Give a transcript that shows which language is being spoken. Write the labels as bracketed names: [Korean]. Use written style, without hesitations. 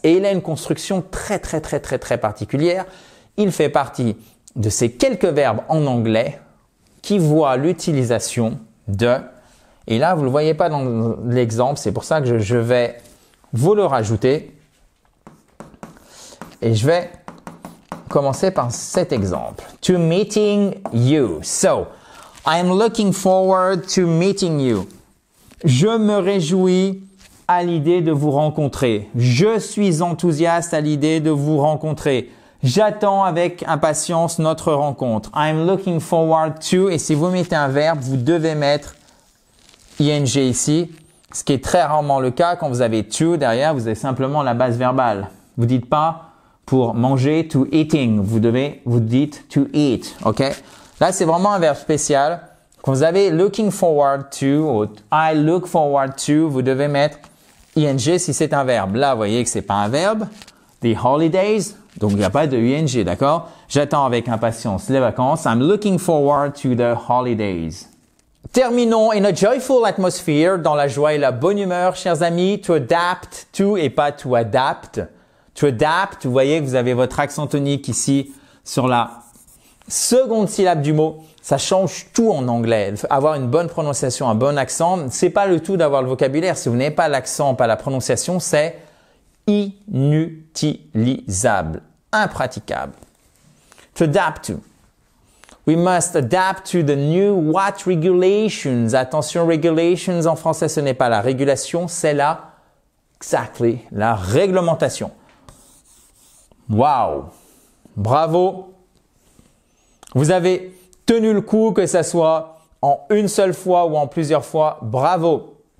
[French] Et il a une construction très particulière. Il fait partie de ces quelques verbes en anglais qui voient l'utilisation de. Et là, vous ne le voyez pas dans l'exemple, c'est pour ça que je vais vous le rajouter. Et je vais commencer par cet exemple. [English] To meeting you. So, I'm looking forward to meeting you. [French] Je me réjouis à l'idée de vous rencontrer. Je suis enthousiaste à l'idée de vous rencontrer. J'attends avec impatience notre rencontre. [English] I'm looking forward to. [French] Et si vous mettez un verbe, vous devez mettre ing ici. Ce qui est très rarement le cas. Quand vous avez to derrière, vous avez simplement la base verbale. Vous dites pas pour manger to eating. Vous dites to eat. OK? Là, c'est vraiment un verbe spécial. Quand vous avez looking forward to ou I look forward to, vous devez mettre ing si c'est un verbe. Là, vous voyez que c'est pas un verbe. The holidays, donc il n'y a pas de ing, d'accord? J'attends avec impatience les vacances. [English] I'm looking forward to the holidays. [French] Terminons [English] in a joyful atmosphere, [French] dans la joie et la bonne humeur, chers amis. To adapt to et pas to adapt. To adapt, vous voyez que vous avez votre accent tonique ici sur la seconde syllabe du mot. Ça change tout en anglais. Avoir une bonne prononciation, un bon accent, c'est pas le tout d'avoir le vocabulaire. Si vous n'avez pas l'accent, pas la prononciation, c'est inutilisable, impraticable. [English] To adapt to. We must adapt to the new what regulations. [French] Attention, regulations en français, ce n'est pas la régulation, c'est la réglementation. Wow! Bravo! Vous avez tenu le coup, que ça soit en une seule fois ou en plusieurs fois. Bravo!